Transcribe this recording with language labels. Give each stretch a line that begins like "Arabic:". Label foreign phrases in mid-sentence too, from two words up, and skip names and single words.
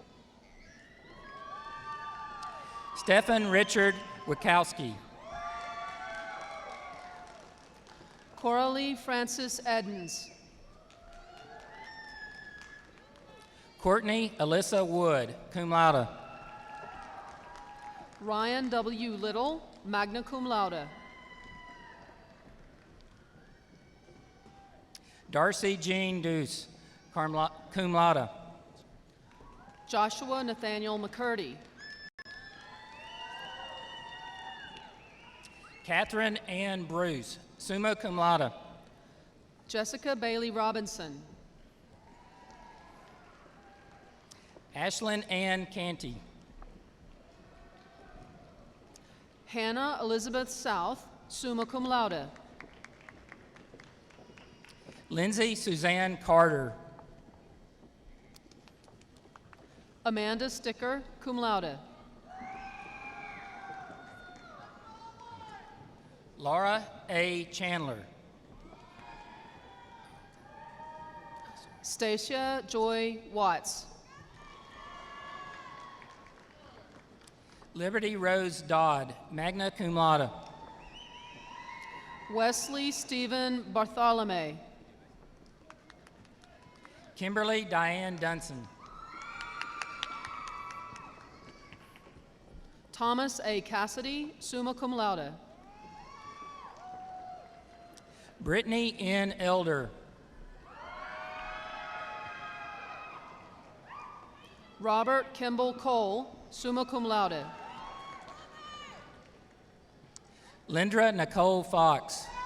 English: Stephen Richard Wikowski. Coralie Francis Edens. Courtney Alyssa Wood,
Latin: cum laude.
English: Ryan W. Little,
Latin: magna cum laude.
English: Darcy Jean Deuce,
Latin: cum laude.
English: Joshua Nathaniel McCurdy. Catherine Ann Bruce,
Latin: summa cum laude.
English: Jessica Bailey Robinson. Ashlyn Ann Canty. Hannah Elizabeth South,
Latin: summa cum laude.
English: Lindsay Suzanne Carter. Amanda Sticker,
Latin: cum laude.
English: Laura A. Chandler. Stacia Joy Watts. Liberty Rose Dodd,
Latin: magna cum laude.
English: Wesley Stephen Bartholomew. Kimberly Diane Dunson. Thomas A. Cassidy,
Latin: summa cum laude.
English: Brittany N. Elder. Robert Kimball Cole,
Latin: summa cum laude.
English: Lindra Nicole Fox.